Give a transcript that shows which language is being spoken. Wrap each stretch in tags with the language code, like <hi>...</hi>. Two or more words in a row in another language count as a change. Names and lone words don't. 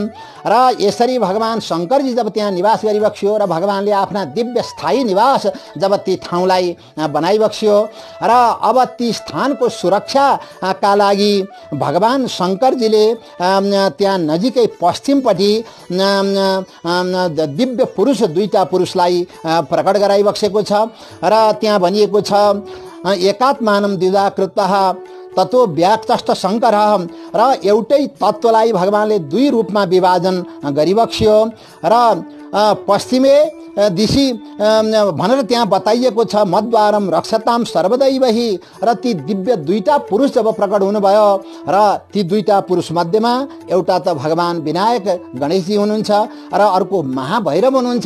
<ne>र यसरी भगवान शङ्करजी जब त्यहाँ निवास गरिबक्सियो र भगवानले आफ्ना दिव्य स्थायी निवास जब ती ठाउँलाई बनाइबक्सियो र अब ती स्थानको सुरक्षाका लागि भगवान शङ्करजीले त्यहाँ नजिकै पश्चिमपट्टि दिव्य पुरुष, दुईटा पुरुषलाई प्रकट गराइबक्सेको छ। र त्यहाँ भनिएको छ,</ne> <sa>एकात्मानं द्विधा कृतः तत्व व्याक्तष्ट शङ्कर।</sa> <ne>र एउटै तत्त्वलाई भगवानले दुई रूपमा विभाजन गरिबक्सियो। र</ne> <sa>पश्चिमे दिशी</sa> <ne>भनेर त्यहाँ बताइएको छ,</ne> <sa>मद्वारम रक्षताम सर्वदैवही।</sa> <ne>र ती दिव्य दुईटा पुरुष जब प्रकट हुनुभयो र ती दुईटा पुरुष मध्येमा एउटा त भगवान विनायक गणेशजी हुनुहुन्छ र अर्को महाभैरव हुनुहुन्छ।</ne>